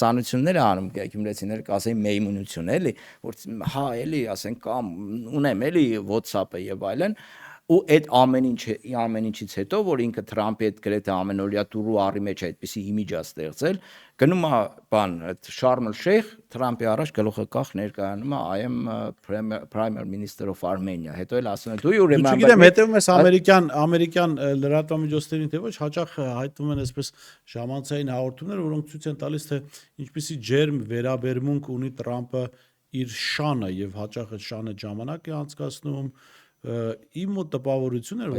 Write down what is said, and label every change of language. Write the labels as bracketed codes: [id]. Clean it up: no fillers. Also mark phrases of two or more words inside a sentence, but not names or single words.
[hy] է անում, գյումրեցիները կասեին մեյմունություն, էլի, որ հա, էլի, ասենք, կամ ունեմ էլի WhatsApp-ը եւ այլն, ու այդ ամեն ինչից հետո, որ ինքը Թրամպի հետ գրեթե ամենօրյա տուրու առի մեջ այդպիսի իմիջ է ստեղծել, գնում է բան, այդ Շարմ el-Շեյխ, Թրամպի առաջ գլուխը կախ ներկայանում է, [en] I am Prime Minister of Armenia, [hy] հետո էլ ասում են, [en] do you remember? [hy] Չգիտեմ, հետևում ես ամերիկյան լրատվամիջոցներին, թե ոչ, հաճախ հայտնվում են այսպես ժամանցային հաղորդումներ, որոնք ցույց են տալիս, թե ինչպիսի ջերմ վերաբերմունք ունի Թրամպը իր շանը եւ հաճախ այդ շանը ժամանակ է անցկացնում իմ մոտ տպավորություն էր, որ